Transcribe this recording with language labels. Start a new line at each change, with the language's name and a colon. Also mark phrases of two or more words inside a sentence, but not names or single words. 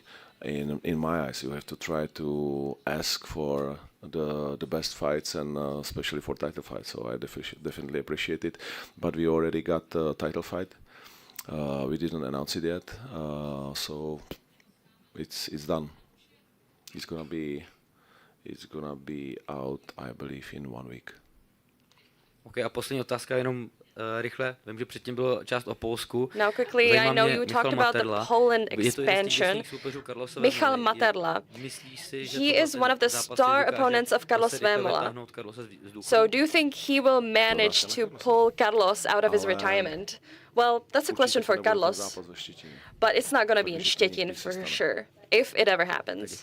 English: In my eyes, you have to try to ask for the best fights and especially for title fights. So I definitely appreciate it. But we already got a title fight. We didn't announce it yet, so it's done. It's gonna be out, I believe, in 1 week.
Czech: OK, a poslední otázka jenom rychle. Vím, že předtím bylo část o Polsku.
English: Now quickly, I know you talked about the Poland expansion. Michal Materla. He is one of the star opponents of Carlos Vémola. So do you think he will manage to pull Carlos out of his retirement? Well, that's a question for Carlos. But it's not going to be in Štětín for sure, if it ever happens.